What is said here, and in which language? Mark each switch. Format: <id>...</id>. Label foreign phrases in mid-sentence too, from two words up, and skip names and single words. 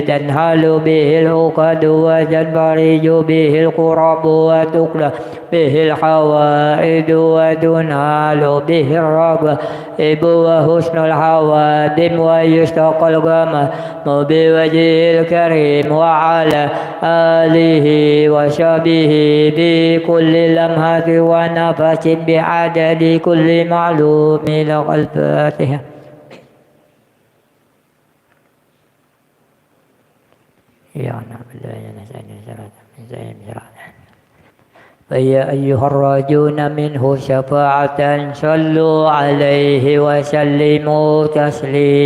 <ar>تنحل به العقد وتنفرج به الكرب وتقضى به الحوائج وتنال به الرغائب وحسن الخواتيم ويستسقى الغمام بوجهه الكريم وعلى آله وصحبه بكل لمحة ونفس بعدد كل معلوم. Al-Fatihah. يا نعبد وإياك نستعين فيا أيها الراجون منه شفاعة صلوا عليه وسلموا تسليما.</ar>